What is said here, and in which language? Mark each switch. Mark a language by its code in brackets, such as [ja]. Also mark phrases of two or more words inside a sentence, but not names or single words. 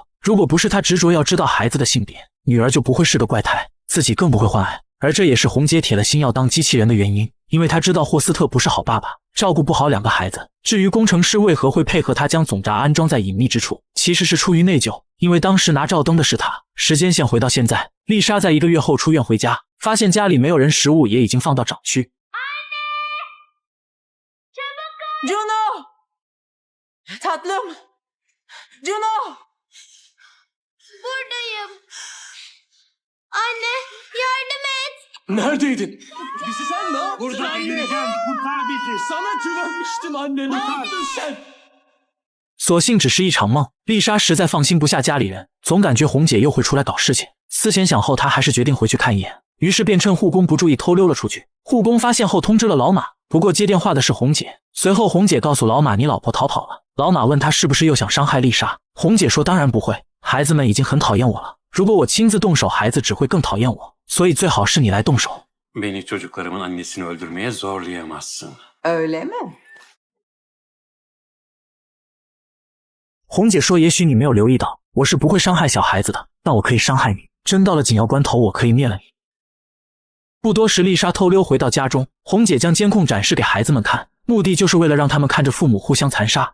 [zh] 如果不是她执着要知道孩子的性别，女儿就不会是个怪胎，自己更不会患癌。而这也是红姐铁了心要当机器人的原因， 因为他知道霍斯特不是好爸爸，照顾不好2个孩子。至于工程师为何会配合他将总闸安装在隐秘之处，其实是出于内疚，因为当时拿照灯的是他。时间线回到现在，丽莎在1个月后出院回家，发现家里没有人，食物也已经放到长区。 [tr] Juno! Tatlım! Juno! Buradayım. Anne yardım et. Neredeydin? Bizi sen ne yaptın Burada anne? ineceğim. Kurtar bizi. Sana güvenmiştim anne. Ne yaptın sen? [zh] 所幸只是一场梦，丽莎实在放心不下家里人，总感觉红姐又会出来搞事情。思前想后，她还是决定回去看一眼，于是便趁护工不注意偷溜了出去。护工发现后通知了老马，不过接电话的是红姐。随后红姐告诉老马，你老婆逃跑了。老马问她是不是又想伤害丽莎，红姐说当然不会，孩子们已经很讨厌我了，如果我亲自动手，孩子只会更讨厌我，所以最好是你来动手。 [tr] Beni çocuklarımın annesini öldürmeye zorlayamazsın. Öyle mi? [zh] 红姐说，也许你没有留意到，我是不会伤害小孩子的，但我可以伤害你，真到了紧要关头，我可以灭了你。不多时，丽莎偷溜回到家中，红姐将监控展示给孩子们看，目的就是为了让他们看着父母互相残杀。